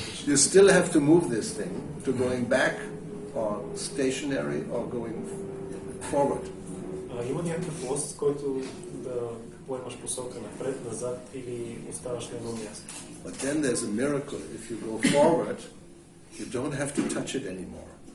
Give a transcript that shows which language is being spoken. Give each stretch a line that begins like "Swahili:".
English: You still have to move this thing to going back or stationary or going forward.
Bulgarian: Има някакъв лост, който да поемаш посока напред, назад или оставаш на едно място.
English: But then there's a miracle. If you go forward, you don't have to touch it anymore.